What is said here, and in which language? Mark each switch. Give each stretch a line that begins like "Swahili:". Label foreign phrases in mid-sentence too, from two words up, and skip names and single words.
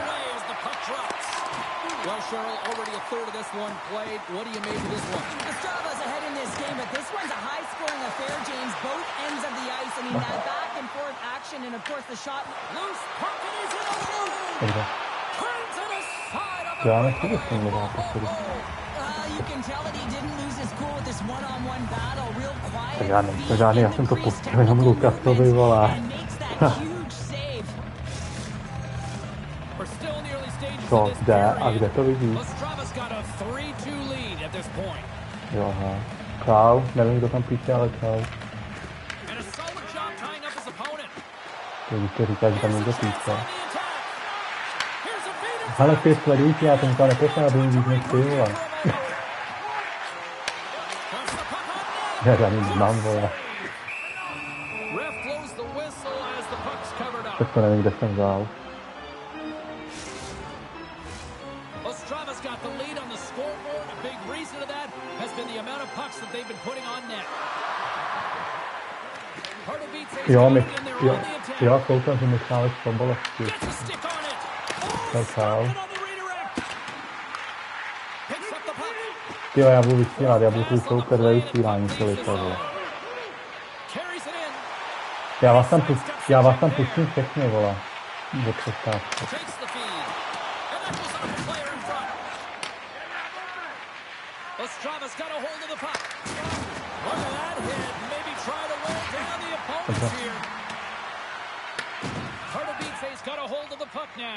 English: Well, Cheryl, already a third of this one played. What do you make of this one? Estrada's ahead in this game, but this one's a high-scoring affair, James. Both ends of the ice. I mean, that back-and-forth action, and of course the shot. Loose puck, and he's in
Czech: Dobře.
English: turns it aside on the
Czech: Já nechci vysvětlit zápas.
English: You can tell that he didn't lose his cool with this one-on-one battle. Real quiet.
Czech: Tak já nejsem žádný, já jsem to pustil jenom Lukasovi, volá.
English: And makes that huge save. We're still in the early stages
Czech: Co,
English: of this
Czech: kde a
English: period.
Czech: kde to vidíš?
English: Ostrava's got a 3-2 lead at this point.
Czech: Jo, aha. Klau, nevím, kdo tam píše, ale Klau.
English: And a solid job tying up his opponent.
Czech: To říká, že tam někdo píše.
English: On the attack. Here's a beat.
Czech: Ale ty sledující, já jsem to neposlal, aby víc než ty, vole. Já žádný nemám, vole.
English: Ref blows the whistle as the puck's covered up.
Czech: Tak to nevím, kde jsem vzal.
English: Ostrava's got the lead on the scoreboard. A big reason of that has been the amount of pucks that they've been putting on net. Pardubice
Czech: Jo, my,
English: in there
Czech: jo,
English: on the attack.
Czech: jo, koukám, že Michálek Sobolovský.
English: Gets a stick on it. Oh,
Czech: Tak, čau.
English: stopped it on the redirect. Picks up the puck.
Czech: Jo, já budu vysílat, já budu tvůj souper ve vysílání celý to, vole.
English: Carries it in.
Czech: Já vás tam pustím všechny, vole. Do přestávky.
English: Takes the feed. And that goes off the player in front. Ostrava's got a hold of the puck. Look at that hit. Maybe try to wear down the opponents here. Pardubice's got a hold of the puck now.